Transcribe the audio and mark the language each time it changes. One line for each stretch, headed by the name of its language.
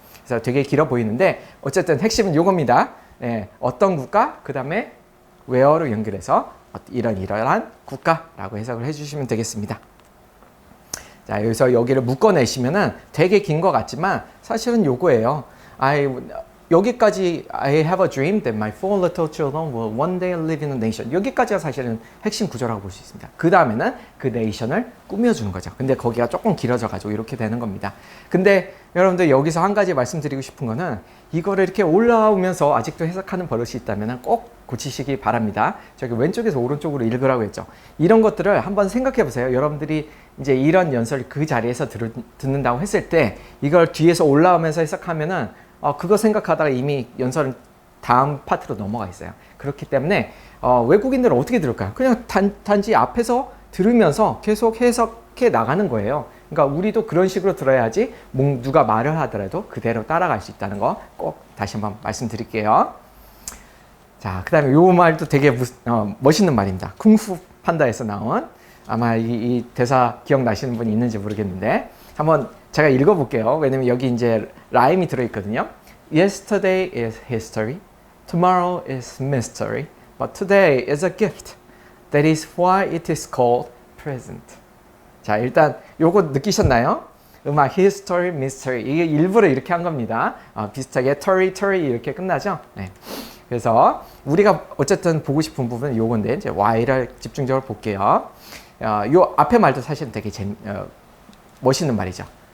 Korean: 그래서 되게 길어 보이는데 어쨌든 핵심은 이겁니다. 네, 어떤 국가, 그 다음에 where로 연결해서 이러한 국가라고 해석을 해주시면 되겠습니다. 자, 여기를 묶어내시면은 되게 긴 것 같지만 사실은 요거예요. 여기까지
English: I have a dream that my four little children will one day live in a nation.
Korean: 여기까지가 사실은 핵심 구조라고 볼 수 있습니다. 그 다음에는 그 네이션을 꾸며주는 거죠. 근데 거기가 조금 길어져가지고 이렇게 되는 겁니다. 근데 여러분들 여기서 한 가지 말씀드리고 싶은 거는 이거를 이렇게 올라오면서 아직도 해석하는 버릇이 있다면 꼭 고치시기 바랍니다. 저기 왼쪽에서 오른쪽으로 읽으라고 했죠. 이런 것들을 한번 생각해 보세요. 여러분들이 이제 이런 연설을 그 자리에서 듣는다고 했을 때 이걸 뒤에서 올라오면서 해석하면은 그거 생각하다가 이미 연설은 다음 파트로 넘어가 있어요. 그렇기 때문에 외국인들은 어떻게 들을까요? 그냥 단지 앞에서 들으면서 계속 해석해 나가는 거예요. 그러니까 우리도 그런 식으로 들어야지 누가 말을 하더라도 그대로 따라갈 수 있다는 거 꼭 다시 한번 말씀드릴게요. 자, 그 다음에 요 말도 되게 멋있는 말입니다. 쿵푸 판다에서 나온 아마 이 대사 기억나시는 분이 있는지 모르겠는데 한번 제가 읽어볼게요. 왜냐면 여기 이제 라임이 들어있거든요.
English: Yesterday is history, tomorrow is mystery, but today is a gift. That is why it is called present.
Korean: 자, 일단 요거 느끼셨나요? 음악 history, mystery 이게 일부러 이렇게 한 겁니다. 비슷하게 tory 이렇게 끝나죠? 네. 그래서 우리가 어쨌든 보고 싶은 부분은 요건데 이제 why를 집중적으로 볼게요. 요 앞에 말도 사실 되게 멋있는 말이죠.